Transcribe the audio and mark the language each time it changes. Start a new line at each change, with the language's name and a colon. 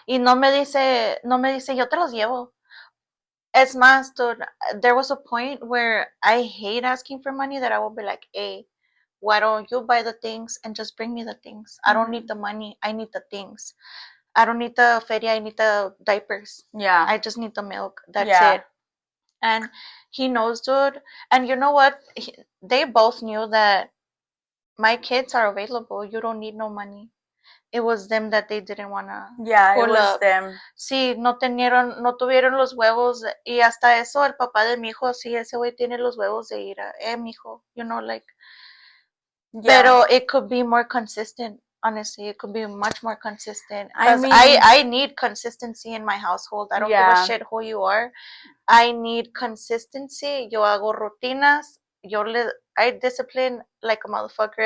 Spanish: Y no me dice, yo te los llevo. Es más,
English: dude, there was a point where I hate asking for money that I will be like, hey, why don't you buy the things and just bring me the things? I don't need the money. I need the things. I don't need the feria. I need the diapers. Yeah. I just need the milk. That's Yeah. it. And he knows, dude. And you know what? They both knew that my kids are available. You don't need no money. It was them that they didn't want to Yeah, it pull was up. them.
Spanish: Sí, no tuvieron los huevos. Y hasta eso, el papá de mi hijo, sí, ese güey tiene los huevos de ir a, mijo, like.
English: Yeah. Pero it could be more consistent. Honestly, it could be much more consistent. I Because mean, I need consistency in my household. I don't give a yeah. shit who you are. I need consistency.
Spanish: Yo hago rutinas.
English: I discipline like a motherfucker.